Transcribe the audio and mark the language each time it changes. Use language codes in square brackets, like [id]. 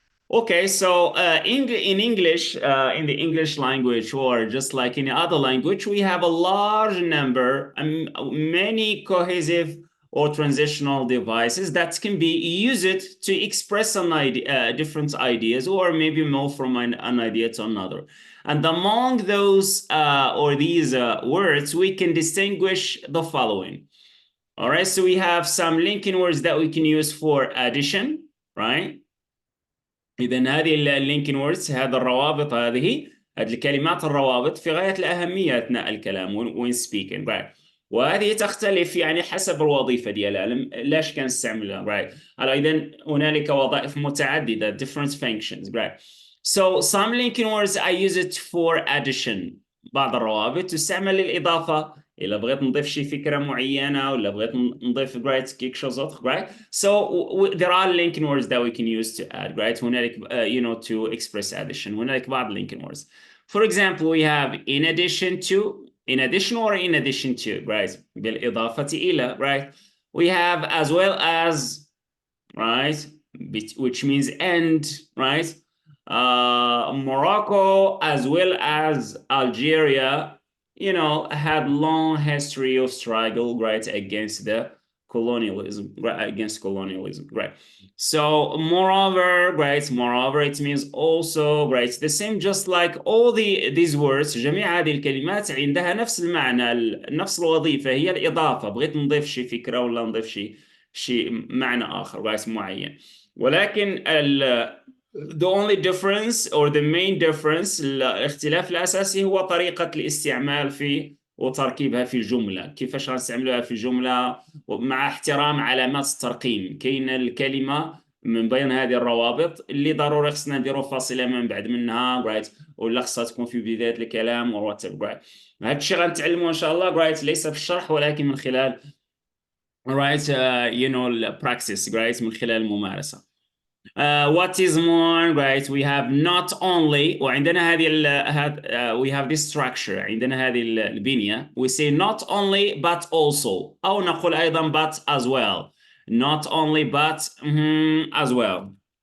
[en] Okay, so in English, in the English language, or just like in other language, we have a large number, many cohesive or transitional devices that can be used to express an idea, different ideas, or maybe move from an idea to another. And among those or these words, we can distinguish the following. All right, so we have some linking words that we can use for addition, right? [ar] إذا هذه اللينكين ووردز، هذا الروابط، هذه الكلمات الروابط في غاية الأهمية أثناء الكلام [en] when speaking, [ar] right. وهذه تختلف يعني حسب الوظيفة ديالها، لاش كنستعملها، right. إذا هنالك وظائف متعددة [en] different functions, [ar] right. [en] So some linking words I use it for addition. [ar] بعض الروابط تستعمل للإضافة. إلا بغيت نضيف شي فكرة معينة، ولا بغيت نضيف right [fr] كيك شوز autre, [ar] right? [en] So there are linking words that we can use to add, right? [ar] هنالك [en] to express addition. [ar] هنالك بعض [en] linking words. For example, we have in addition to, in addition or in addition to, right? [ar] بالإضافة إلى, right? [en] We have as well as, right? Which means and, right? Morocco as well as Algeria, had long history of struggle, right, against the colonialism, right, against colonialism, right. So moreover, right, moreover, it means also, right, the same, just like all these words. [ar] جميع هذه الكلمات عندها نفس المعنى، نفس الوظيفة، هي الإضافة. بغيت نضيف شي فكرة ولا نضيف شي معنى آخر، right، معين. ولكن [en] the only difference or the main difference، [ar] الاختلاف الأساسي هو طريقة الاستعمال في وتركيبها في الجملة. كيفاش غنستعملوها في الجملة مع احترام علامات الترقيم. كاين الكلمة من بين هذه الروابط اللي ضروري خصنا نديرو فاصلة من بعد منها، رايت، ولا خصها تكون في بداية الكلام [en] Whatever. [ar] هذا الشيء غنتعلموه ان شاء الله، رايت، ليس في الشرح ولكن من خلال رايت البراكتس، رايت، من خلال الممارسة. [en] What is more, right, we have not only، [ar] وعندنا [en] we have this structure، [ar] عندنا هذه البنية. [en] We say not only but also، [ar] أو نقول أيضا [en] but as well. Not only but as well.